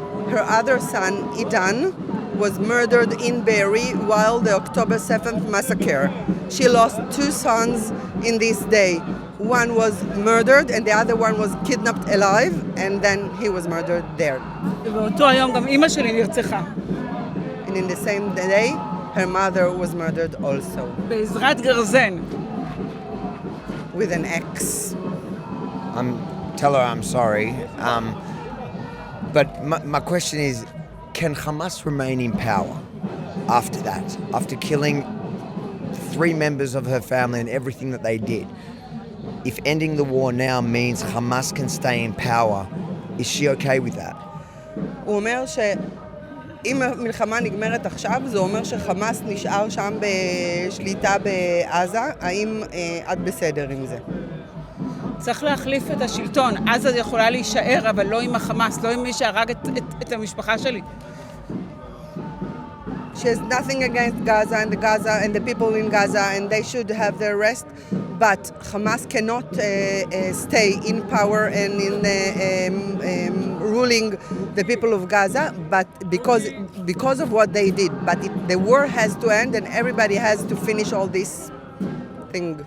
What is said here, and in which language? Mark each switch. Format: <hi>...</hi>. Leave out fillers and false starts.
<en>Her other son, Idan, was murdered in Be'eri while the October 7th massacre. She lost two sons in this day. One was murdered and the other one was kidnapped alive, and then he was murdered there.</en> <he>ובאותו היום גם אימא שלי נרצחה.</he> <en>And in the same day, her mother was murdered also</en> <he>בעזרת גרזן.</he> <en>with an axe. Tell her I'm sorry. But my question is, can Hamas remain in power after that? After killing 3 members of her family and everything that they did? If ending the war now means Hamas can stay in power, is she okay with that?</en> <he>הוא אומר שאם המלחמה נגמרת עכשיו, זה אומר שחמאס נשאר שם בשליטה בעזה. האם את בסדר עם זה? צריך להחליף את השלטון. עזה יכולה להישאר, אבל לא עם החמאס, לא עם מי שהרג את המשפחה שלי.</he> <en>She has nothing against Gaza and the people in Gaza, and they should have their rest. But Hamas cannot stay in power and in ruling the people of Gaza. But because of what they did, the war has to end, and everybody has to finish all this thing.</en>